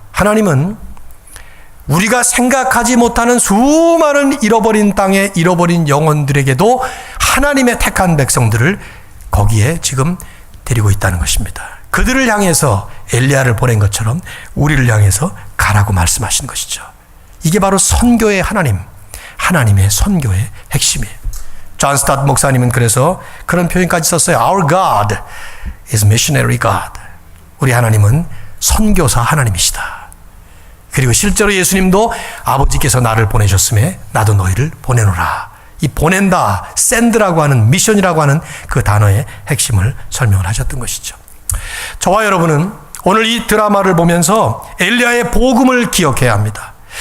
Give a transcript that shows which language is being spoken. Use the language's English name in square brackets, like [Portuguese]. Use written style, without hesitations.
[Korean] 하나님은 우리가 생각하지 못하는 수많은 잃어버린 땅에 잃어버린 영혼들에게도 하나님의 택한 백성들을 거기에 지금 데리고 있다는 것입니다. 그들을 향해서 엘리야를 보낸 것처럼 우리를 향해서 가라고 말씀하시는 것이죠. 이게 바로 선교의 하나님의 선교의 핵심이에요. 존 스타트 목사님은 그래서 그런 표현까지 썼어요. [English] Our God is missionary God. [Korean] 우리 하나님은 선교사 하나님이시다. 그리고 실제로 예수님도 아버지께서 나를 보내셨음에 나도 너희를 보내노라. 이 보낸다, send라고 하는 미션이라고 하는 그 단어의 핵심을 설명을 하셨던 것이죠. 저와 여러분은 오늘 이 드라마를 보면서 엘리야의 복음을 기억해야 합니다.